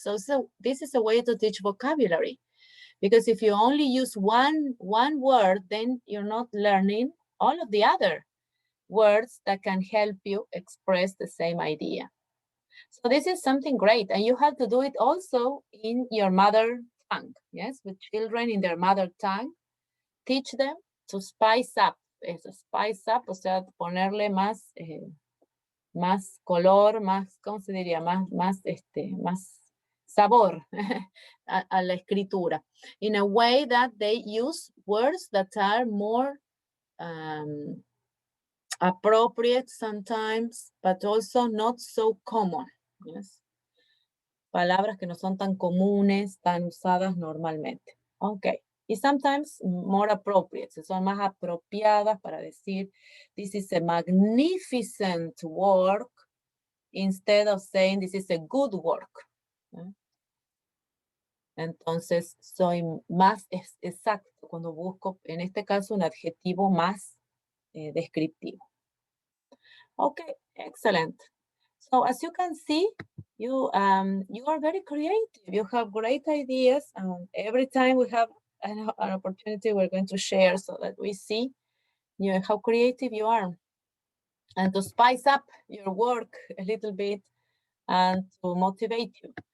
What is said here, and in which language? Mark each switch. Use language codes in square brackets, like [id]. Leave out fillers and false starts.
[en] So this is a way to teach vocabulary. Because if you only use one word, then you're not learning all of the other words that can help you express the same idea. So this is something great. And you have to do it also in your mother tongue. Yes, with children in their mother tongue. Teach them to spice up. [es] Spice up, o sea, ponerle más color, más, ¿cómo se diría? Más sabor a la escritura, [en] in a way that they use words that are more appropriate sometimes, but also not so common. Yes. [es] Palabras que no son tan comunes, tan usadas normalmente. [en] Okay. Y sometimes more appropriate, [es] son más apropiadas para decir, [en] this is a magnificent work, instead of saying this is a good work. [es] Entonces, soy más exacto cuando busco, en este caso, un adjetivo más descriptivo. [en] Okay, excellent. So as you can see, you are very creative. You have great ideas. Every time we have an opportunity, we're going to share so that we see how creative you are. And to spice up your work a little bit and to motivate you.